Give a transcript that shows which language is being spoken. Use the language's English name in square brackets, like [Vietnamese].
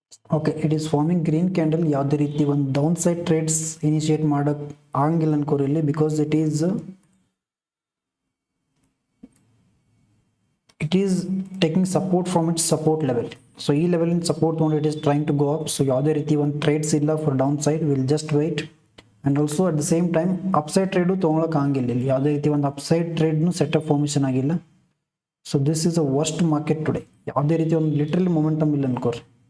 [English] Okay, it is forming green candle. [Kannada] ಯಾವುದೇ ರೀತಿ ಒಂದು ಡೌನ್ ಸೈಡ್ ಟ್ರೇಡ್ಸ್ ಇನಿಷಿಯೇಟ್ ಮಾಡಕ್ ಆಗಂಗಿಲ್ಲ ಅನ್ಕೋರಿ ಇಲ್ಲಿ, because [English] it is taking support from its support level. So ಈ level in support one it is trying to go up. [Kannada] So ಯಾವುದೇ ರೀತಿ ಒಂದು ಟ್ರೇಡ್ಸ್ ಇಲ್ಲ [English] for downside. We'll just wait. And also at the same time [Kannada] upside trade ತಗೊಳಕ್ ಆಗಂಗಿಲ್ಲ ಇಲ್ಲಿ, ಯಾವುದೇ ರೀತಿ ಒಂದು upside trade ಸೆಟಪ್ ಫಾರ್ಮೇಷನ್ ಆಗಿಲ್ಲ. [English] So this is a worst market today. [Kannada] ಯಾವುದೇ ರೀತಿ ಒಂದು ಲಿಟರಲಿ ಮೊಮೆಂಟಮ್ ಇಲ್ಲ ಅನ್ಕೋರಿ.